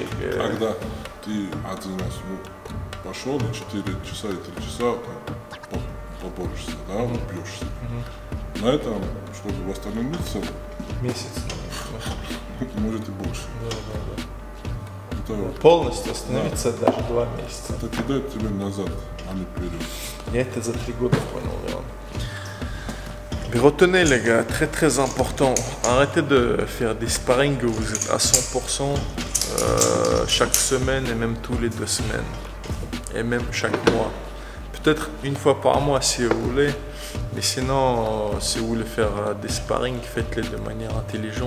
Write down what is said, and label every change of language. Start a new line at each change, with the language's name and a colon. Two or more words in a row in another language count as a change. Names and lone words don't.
Russian: Когда ты один раз пошел и 4 часа и 3 часа поборешься, да, убьешься. На этом, чтобы восстановиться, месяц. Может и больше. Да. Полностью остановиться даже 2 месяца. Это кидает тебя назад, а не вперед. Я это за 3 года понял, Леон.
French: Mais retenez les gars, très important, arrêtez de faire des sparring où vous êtes à 100% chaque semaine et même tous les 2 semaines et même chaque mois. Peut-être une fois par mois si vous voulez. Mais sinon, si vous voulez faire des sparring, faites-les de manière intelligente.